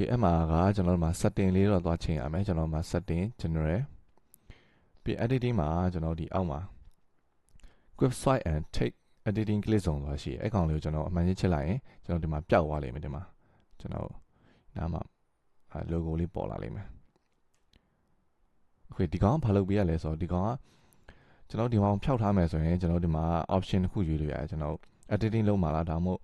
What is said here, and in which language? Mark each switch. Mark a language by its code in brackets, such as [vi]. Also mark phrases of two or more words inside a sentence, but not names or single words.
[my] အဲ့မှာကကျွန်တော်တို့မှာ setting လေးတော့သွားချိန်ရမယ်ကျွန်တော်မှာ [en] setting general [my] ပြီး editing မှာကျွန်တော်ဒီအောက်မှာ [en] quick swipe and take editing clip [my] ဆုံးသွားရှိအဲ့ကောင်လေးကိုကျွန်တော်အမှန်ချင်းချစ်လိုက်ရင်ကျွန်တော်ဒီမှာပျောက်သွားလိမ့်မယ်ဒီမှာကျွန်တော်နားမှာ logo လေးပေါ်လာလိမ့်မယ် Okay ဒီကောင်ကဘာလုပ်ပေးရလဲဆိုတော့ဒီကောင်ကကျွန်တော်ဒီမှာဖြောက်ထားမယ်ဆိုရင်ကျွန်တော်ဒီမှာ option တစ်ခုရွေးလို့ရတယ်ကျွန်တော်editing လုပ်မှာလားဒါမှမဟုတ်